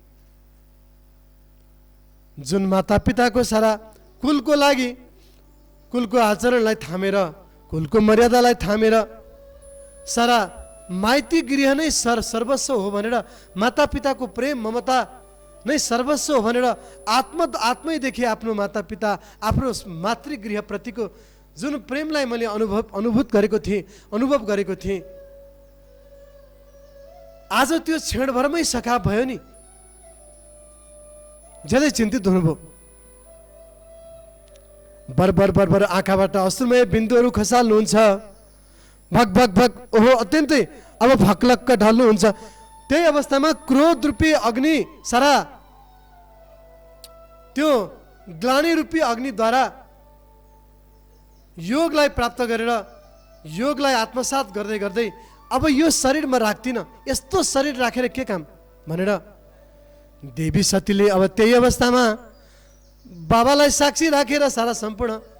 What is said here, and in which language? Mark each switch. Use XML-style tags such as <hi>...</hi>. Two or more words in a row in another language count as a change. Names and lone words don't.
<ne>जुन मातापिताको सारा कुलको लागि, कुलको आचरणलाई थामेर, कुलको मर्यादालाई थामेर, सारा माइती गृह नै सर्वस्व हो भनेर, मातापिताको प्रेम ममता नै सर्वस्व हो भनेर आत्मैदेखि आफ्नो मातापिता, आफ्नो मातृगृहप्रतिको जुन प्रेमलाई मैले अनुभव गरेको थिएँ, आज त्यो क्षणभरमै सखाप भयो नि। ज्यादै चिन्तित हुनुभयो। बरबर आँखाबाट अश्रुमय बिन्दुहरू खसाल्नुहुन्छ। भक भक भक ओहो, अत्यन्तै अब भक्लक्क ढल्नुहुन्छ। त्यही अवस्थामा क्रोध रूपी अग्नि, सारा त्यो ग्लानी रूपी अग्निद्वारा योगलाई प्राप्त गरेर, योगलाई आत्मसात गर्दै गर्दै अब यो शरीर म राख्दिनँ, यस्तो शरीर राखेर के काम भनेर देवी सतीले अब त्यही अवस्थामा बाबालाई साक्षी राखेर, सारा सम्पूर्ण</ne>